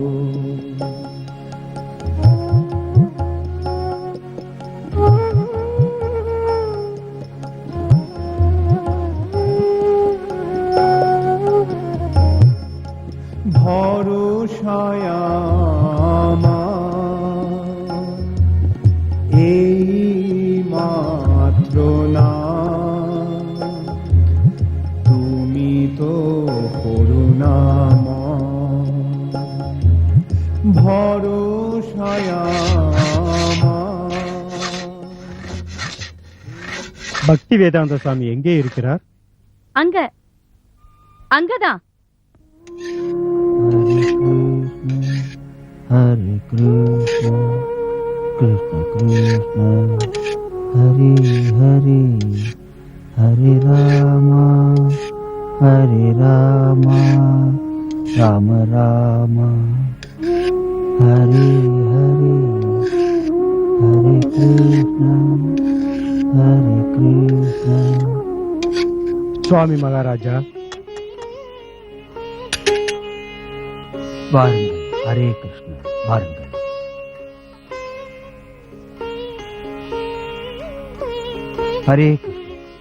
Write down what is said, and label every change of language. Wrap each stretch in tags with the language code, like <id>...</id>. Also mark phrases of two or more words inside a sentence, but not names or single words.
<bn>ভরসায় আমার এই মাত্র না তুমি তো করুণাময় ভরসায় আমার</bn> <ta>பக்தி வேதாந்த சுவாமி எங்கே இருக்கிறார்? அங்க அங்கதான்.</ta> <sa>हरे कृष्ण कृष्ण कृष्ण हरे हरे हरे राम हरे राम राम राम हरे हरे हरे कृष्ण हरे कृष्ण.</sa> <ta>சுவாமி மகாராஜா, வாருங்கள். ஹரே கிருஷ்ணா, வாருங்கள். ஹரே கிருஷ்ணா.</ta>